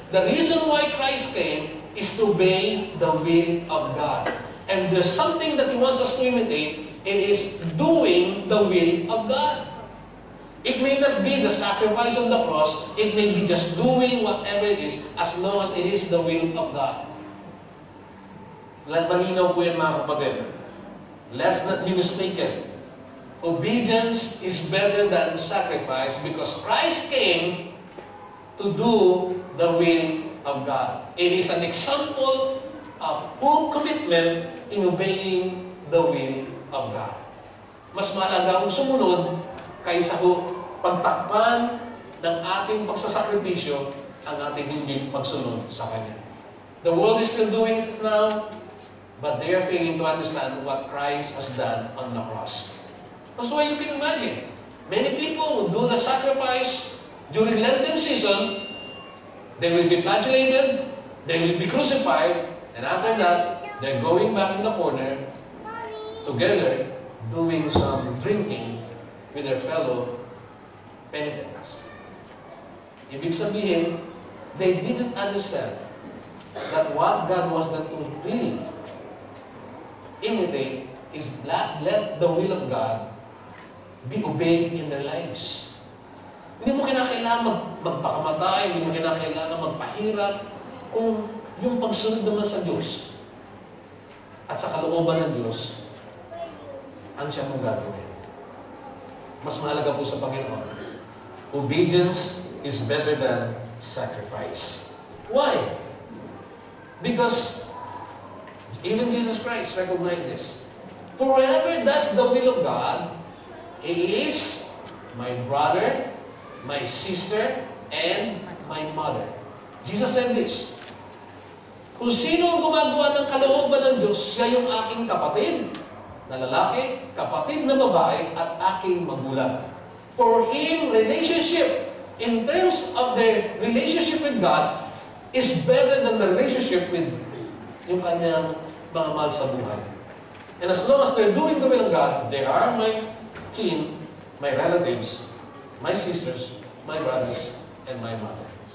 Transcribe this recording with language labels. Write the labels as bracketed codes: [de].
[en] The reason why Christ came is to obey the will of God. And there's something that He wants us to imitate. It is doing the will of God. It may not be the sacrifice of the cross. It may be just doing whatever it is as long as it is the will of God. [tl] Malinaw po yan, mga kapatid. [en] Let's not be mistaken. Obedience is better than sacrifice because Christ came to do the will of God. It is an example of full commitment in obeying the will of God. [tl] Mas mahalaga ang sumunod kaysa ho pagtakpan ng ating pagsasakripisyo ang ating hindi pagsunod sa Kanya. [en] The world is still doing it now, but they are failing to understand what Christ has done on the cross. That's why you can imagine, many people who do the sacrifice during Lenten season, they will be flagellated, they will be crucified, and after that, they're going back in the corner together, doing some drinking with their fellow penitents. [tl] Ibig sabihin, [en] they didn't understand that what God was not to really imitate is let the will of God be obeyed in their lives. [tl] Hindi mo kinakailangan magpakamatay, hindi mo kinakailangan magpahirap kung yung pagsunod naman sa Diyos at sa kalooban ng Diyos ang siya mong gagawin. Mas mahalaga po sa Panginoon. [en] Obedience is better than sacrifice. Why? Because even Jesus Christ recognized this. For whoever does the will of God, he is my brother, my sister, and my mother. Jesus said this. [tl] Kung sino ang gumagawa ng kalooban ng Diyos, siya yung aking kapatid na lalaki, kapatid na babae, at aking magulang. [en] For him, relationship, in terms of their relationship with God, is better than the relationship with [tl] yung kanyang mga mahal sa buhay. [en] And as long as they're doing the will of God, they are my kin, my relatives, my sisters, my brothers, and my mother.